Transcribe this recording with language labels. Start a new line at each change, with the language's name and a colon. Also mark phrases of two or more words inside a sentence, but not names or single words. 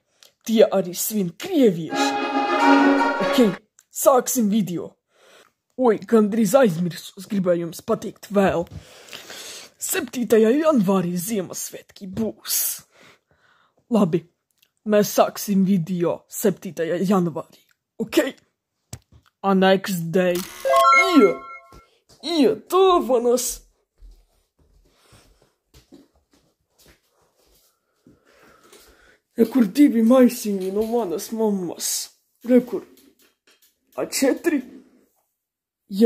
Latvian: Tie arī svin krievieši. Ok, sāksim video. Oi, gandrīz aizmirsu, es gribēju jums pateikt vēl. 7. janvārī Ziemassvētki būs. Labi, mēs sāksim video 7. janvārī, ok? A
English: next day.
Latvian: Dāvanas! Rekur 2 maisiņi no manas mammas. Rekur. A4? Jā.